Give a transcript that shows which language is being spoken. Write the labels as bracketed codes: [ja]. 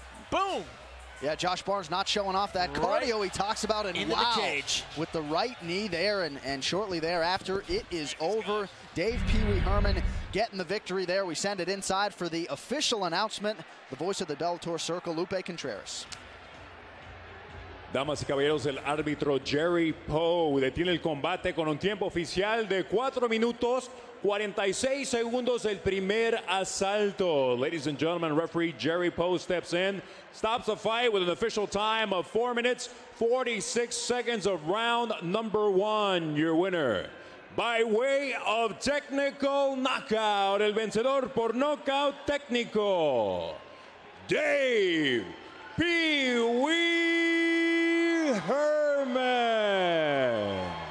[en] Boom! Yeah, Josh Barnes not showing off that cardio he talks about, and into wow, the cage. With the right knee there, and shortly thereafter, it is over. Dave Pee Wee Herman getting the victory there. We send it inside for the official announcement. The voice of the Bellator Circle, Lupe Contreras. [es] Damas y caballeros, el árbitro Jerry Poe detiene el combate con un tiempo oficial de 4 minutos 46 segundos del primer asalto. [en] Ladies and gentlemen, referee Jerry Poe steps in, stops the fight with an official time of 4 minutes 46 seconds of round number 1. Your winner, by way of technical knockout, [es] el vencedor por knockout técnico, [en] Dave Pee Wee Herman.